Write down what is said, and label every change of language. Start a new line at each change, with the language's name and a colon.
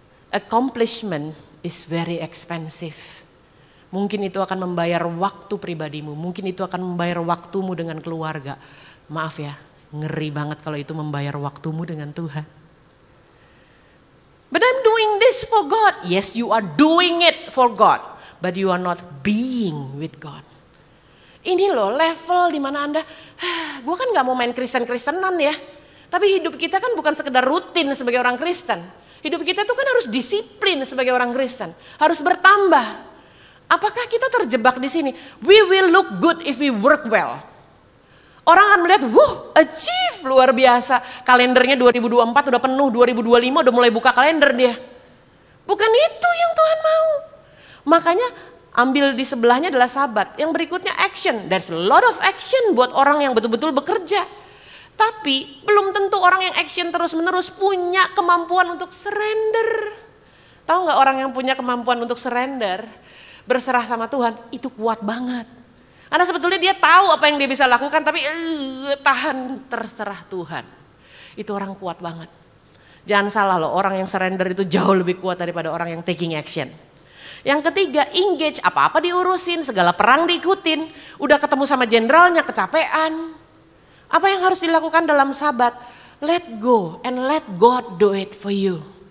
English: Accomplishment is very expensive.
Indonesian: Mungkin itu akan membayar waktu pribadimu. Mungkin itu akan membayar waktumu dengan keluarga. Maaf ya, ngeri banget kalau itu membayar waktumu dengan Tuhan.
English: But I'm doing this for God. Yes, you are doing it for God. But you are not being with God.
Indonesian: Ini loh level dimana Anda, gue kan gak mau main Kristen-Kristenan ya. Tapi hidup kita kan bukan sekedar rutin sebagai orang Kristen. Hidup kita tuh kan harus disiplin sebagai orang Kristen. Harus bertambah. Apakah kita terjebak di sini?
English: We will look good if we work well.
Indonesian: Orang akan melihat, achieve luar biasa. Kalendernya 2024 udah penuh, 2025 udah mulai buka kalender dia. Bukan itu yang Tuhan mau. Makanya ambil di sebelahnya adalah sabat. Yang berikutnya action.
English: There's a lot of action
Indonesian: buat orang yang betul-betul bekerja. Tapi belum tentu orang yang action terus-menerus punya kemampuan untuk surrender. Tahu gak orang yang punya kemampuan untuk surrender, berserah sama Tuhan, itu kuat banget. Karena sebetulnya dia tahu apa yang dia bisa lakukan, tapi tahan, terserah Tuhan. Itu orang kuat banget. Jangan salah loh, orang yang surrender itu jauh lebih kuat daripada orang yang
English: taking action.
Indonesian: Yang ketiga, engage, apa-apa diurusin, segala perang diikutin. Udah ketemu sama jenderalnya, kecapean. Apa yang harus dilakukan dalam sabat?
English: Let go and let God do it for you.